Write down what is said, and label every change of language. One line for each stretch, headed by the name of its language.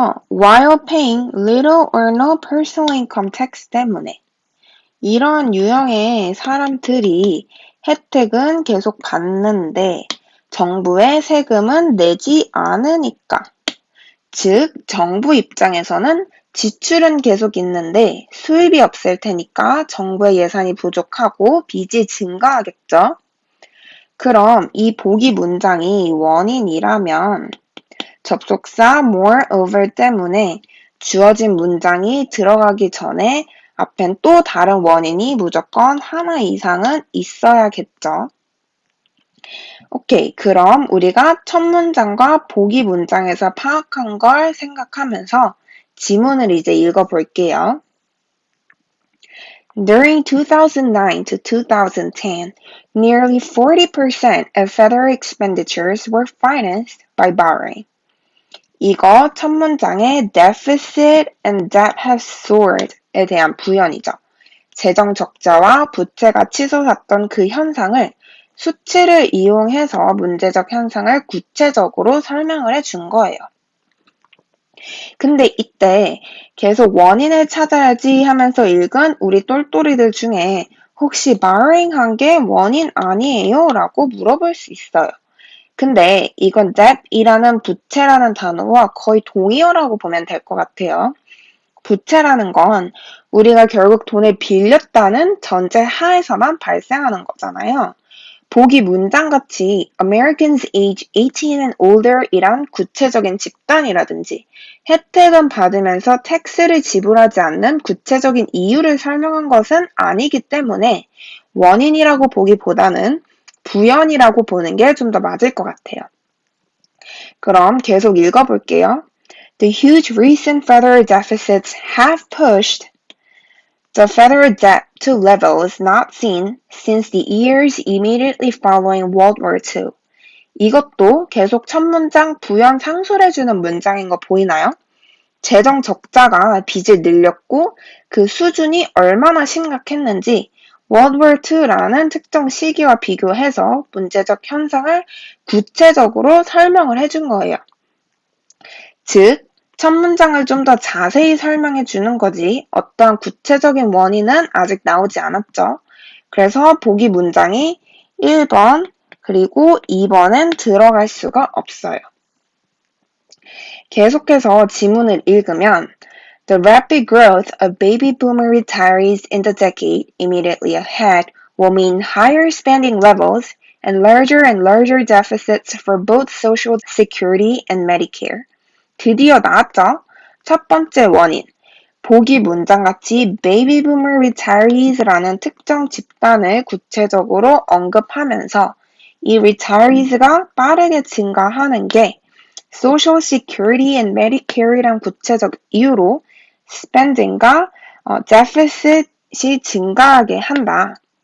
English: while paying little or no personal income tax
Korean: 때문에 이러한 유형의 사람들이 혜택은 계속 받는데 정부의 세금은 내지 않으니까. 즉, 정부 입장에서는 지출은 계속 있는데 수입이 없을 테니까 정부의 예산이 부족하고 빚이 증가하겠죠. 그럼 이 보기 문장이 원인이라면 접속사 moreover 때문에 주어진 문장이 들어가기 전에 앞엔 또 다른 원인이 무조건 하나 이상은 있어야겠죠. 오케이, 그럼 우리가 첫 문장과 보기 문장에서 파악한 걸 생각하면서 지문을 이제 읽어볼게요.
English: During 2009 to 2010, nearly 40% of federal expenditures were financed by borrowing.
Korean: 이거 첫 문장의
English: deficit and debt have soared
Korean: 에 대한 부연이죠. 재정 적자와 부채가 치솟았던 그 현상을 수치를 이용해서 문제적 현상을 구체적으로 설명을 해준 거예요. 근데 이때 계속 원인을 찾아야지 하면서 읽은 우리 똘똘이들 중에 혹시 borrowing 한 게 원인 아니에요? 라고 물어볼 수 있어요. 근데 이건 debt이라는 부채라는 단어와 거의 동의어라고 보면 될 것 같아요. 부채라는 건 우리가 결국 돈을 빌렸다는 전제 하에서만 발생하는 거잖아요. 보기 문장같이
English: Americans age 18 and older
Korean: 이란 구체적인 집단이라든지 혜택은 받으면서 텍스를 지불하지 않는 구체적인 이유를 설명한 것은 아니기 때문에 원인이라고 보기보다는 부연이라고 보는 게 좀 더 맞을 것 같아요. 그럼 계속 읽어볼게요.
English: The huge recent federal deficits have pushed the federal debt to levels not seen since the years immediately following World War II.
Korean: 이것도 계속 첫 문장 부연 상술해주는 문장인 거 보이나요? 재정 적자가 빚을 늘렸고 그 수준이 얼마나 심각했는지 World War II라는 특정 시기와 비교해서 문제적 현상을 구체적으로 설명을 해준 거예요. 즉, 첫 문장을 좀 더 자세히 설명해 주는 거지 어떠한 구체적인 원인은 아직 나오지 않았죠. 그래서 보기 문장이 1번 그리고 2번은 들어갈 수가 없어요. 계속해서 지문을 읽으면
English: The rapid growth of baby boomer retirees in the decade immediately ahead will mean higher spending levels and larger deficits for both Social Security and Medicare.
Korean: 드디어 나왔죠? 첫 번째 원인. 보기 문장같이 Baby Boomer Retireries라는 특정 집단을 구체적으로 언급하면서 이 retireries가 빠르게 증가하는 게 Social Security and Medicare이란 구체적 이유로 spending과 deficit이 증가하게 한다.